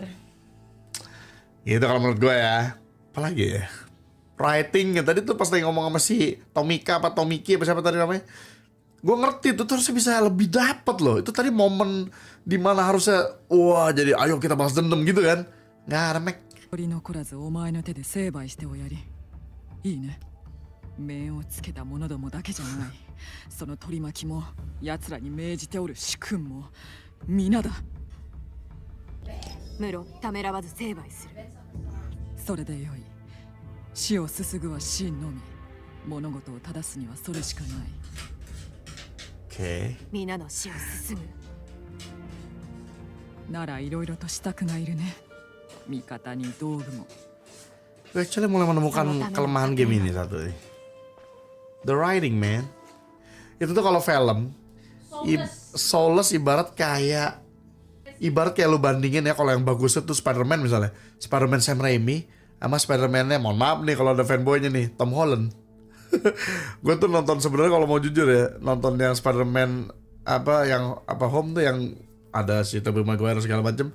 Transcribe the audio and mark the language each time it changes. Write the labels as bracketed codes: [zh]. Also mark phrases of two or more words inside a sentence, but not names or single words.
[id] Gitu kalau menurut gue ya. Apalagi ya? Writing tadi tuh pas lagi ngomong sama si Tomika apa Tomiki apa siapa tadi namanya. Gue ngerti tuh harusnya bisa lebih dapat loh. Itu tadi momen dimana harusnya wah jadi ayo kita balas dendam gitu kan. Nggak ada Mac. [ja] 面をつけた者どもだけじゃない。その取り巻きも奴らに命じておる主君も皆だ。無論ためらわず成敗する。それでよい。死をすすぐは真のみ。物事を正すにはそれしかない。 [en] Okay. [ja] 皆の死をすすぐ。ならいろいろと支度がいるね。味方に道具も。 [id] Gue actually mulai menemukan kelemahan game ini satu nih. [en] The writing man. [id] Itu tuh kalau film Soulless ibarat kayak lu bandingin ya kalau yang bagusnya tuh Spider-Man misalnya. Spider-Man Sam Raimi sama Spider-Man-nya mohon maaf nih kalau ada fanboy-nya nih Tom Holland. Gue tuh nonton sebenarnya kalau mau jujur ya, nonton yang Spider-Man Home tuh yang ada si Tobey Maguire segala macem.